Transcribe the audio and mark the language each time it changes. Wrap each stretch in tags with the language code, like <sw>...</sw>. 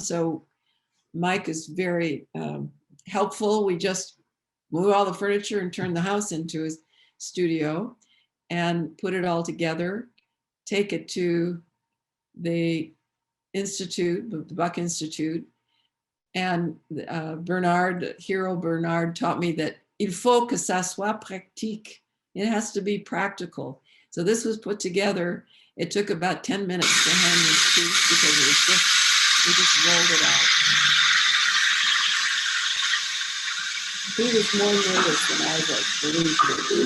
<en>So Mike is very helpful. We just move all the furniture and turn the house into a studio and put it all together, take it to the Institute, the Buck Institute. And Hero Bernard taught me that</en> <fr>il faut que ça soit pratique.</fr> <en>It has to be practical. So this was put together. It took about 10 minutes to hang this piece because we just rolled it out. He was more nervous than I was, believe me.</en>